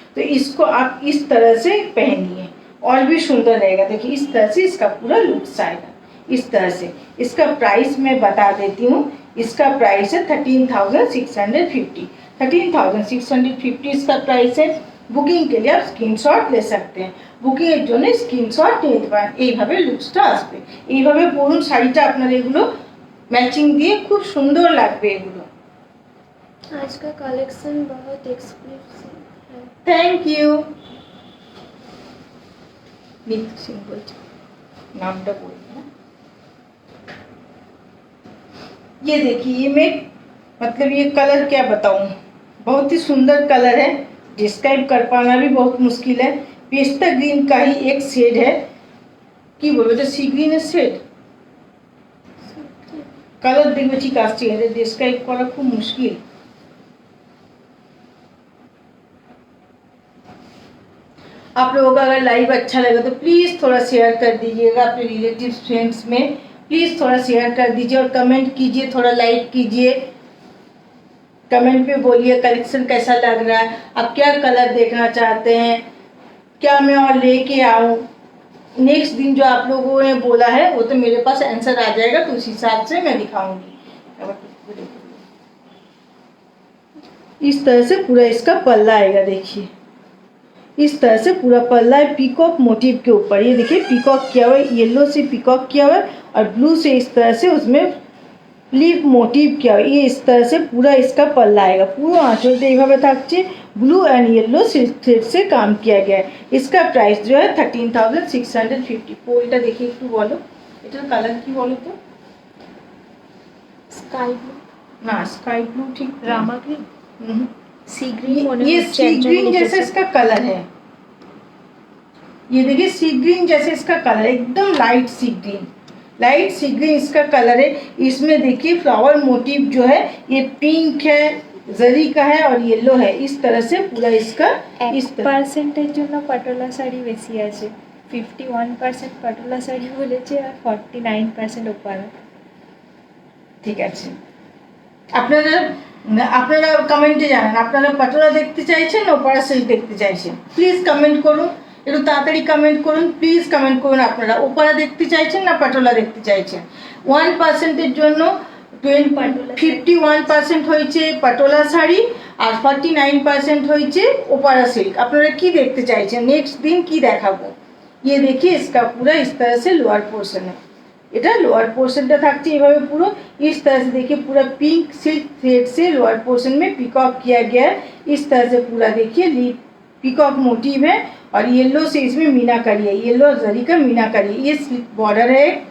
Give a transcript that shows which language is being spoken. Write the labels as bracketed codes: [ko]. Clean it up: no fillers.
[hi] तो इसको आप इस तरह से पहनिए और भी सुंदर रहेगा। देखिए इस तरह से इसका पूरा लुक्स आएगा। इस तरह से इसका प्राइस मैं बता देती हूँ। इसका प्राइस है 13,650। 13,650 इसका प्राइस है। বুকিং के लिए आप স্ক্রিনশট ले सकते हैं। [bn] বুকিং এর জন্য স্ক্রিনশট নিতে পারেন। এইভাবে লুকসটা আসবে, এইভাবে পরুন শাড়িটা, আপনার এগুলো ম্যাচিং দিয়ে খুব সুন্দর লাগবে এগুলো। [hi] आज का कलेक्शन बहुत एक्सक्लूसिव है। [en] Thank you. [hi] नीतू सिंह बोलছে, नामটা बोलिए ना। ये देखिए ये मैं मतलब ये कलर क्या बताऊं, बहुत ही सुंदर कलर है, डिस्क्राइब कर पाना भी बहुत मुश्किल है। पेस्ता ग्रीन का ही एक शेड है, [bn] কি বলবো এটা সি গ্রিনের শেড, কালার দেখবে ঠিক আসছে, এটা ডিসক্রাইব করা খুব মুশকিল। [hi] आप लोगों का अगर लाइव अच्छा लगे तो प्लीज़ थोड़ा शेयर कर दीजिएगा अपने रिलेटिव्स फ्रेंड्स में, प्लीज़ थोड़ा शेयर कर दीजिए और कमेंट कीजिए, थोड़ा लाइक कीजिए। कमेंट पे बोलिए कलेक्शन कैसा लग रहा है, आप क्या कलर देखना चाहते हैं, क्या मैं और लेके आऊँ। नेक्स्ट दिन जो आप लोगों ने बोला है वो तो मेरे पास आंसर आ जाएगा, तो उस हिसाब से मैं दिखाऊंगी। इस तरह से पूरा इसका पल्ला आएगा, देखिए इस तरह से पूरा पल्ला है पीकॉक मोटिव के ऊपर। ये देखिए पीकॉक किया हुआ है, येलो से पीकॉक किया हुआ है और ब्लू से इस तरह से उसमें लीफ मोटिव किया हुआ, ये इस तरह से पूरा इसका पल्ला आएगा, पूरा आंचलটা [bn] এইভাবে থাকছে, [hi] ब्लू एंड येलो थ्रेड से काम किया गया है। इसका प्राइस जो है 13,650। [bn] পোলটা দেখি একটু বলো, এটার কালার কি বলো তো? স্কাই ব্লু, না স্কাই ब्लू ठीक রামা গ্রিন, সি গ্রিন, [hi] ये सी ग्रीन जैसा इसका कलर है, ये देखिए सी ग्रीन जैसे इसका कलर है, एकदम लाइट सी ग्रीन, लाइट सी ग्रीन इसका कलर है। इसमें देखिए फ्लावर मोटिव जो है ये पिंक है, जरी का है और येलो है, इस तरह से पूरा इसका इस तरह। [bn] 1% জন্য পাটোলা শাড়ি বেশি আছে, 51% পাটোলা শাড়ি বলেছে আর 49% ওপারা। ঠিক আছে, আপনারা আপনারা কমেন্টে জানান আপনারা পাটোলা দেখতে চাইছেন না ওপারা সিল্ক দেখতে চাইছেন, প্লিজ কমেন্ট করুন, একটু তাড়াতাড়ি কমেন্ট করুন, প্লিজ কমেন্ট করুন আপনারা ওপারা দেখতে চাইছেন না পাটোলা দেখতে চাইছেন। 1%-এর জন্য 51% হয়েছে পাটোলা শাড়ি আর 49% হয়েছে ওপারা সিল্ক। আপনারা কি দেখতে চাইছেন, নেক্সট দিন কি দেখাবো? [hi] ये देखिए इसका पूरा इस तरह से लोअर पोर्शन है, [bn] এটা লোয়ার পোর্শনটা থাকছে এইভাবে পুরো [hi] इस तरह से देखिए पूरा पिंक सिल्क थ्रेड से लोअर पोर्शन में पिकॉक किया गया है, इस तरह से पूरा देखिए लीफ पिकॉक मोटिव है और येलो से इसमें मीनाकारी है, येलो जरी का मीनाकारी है, ये स्लिप बॉर्डर है।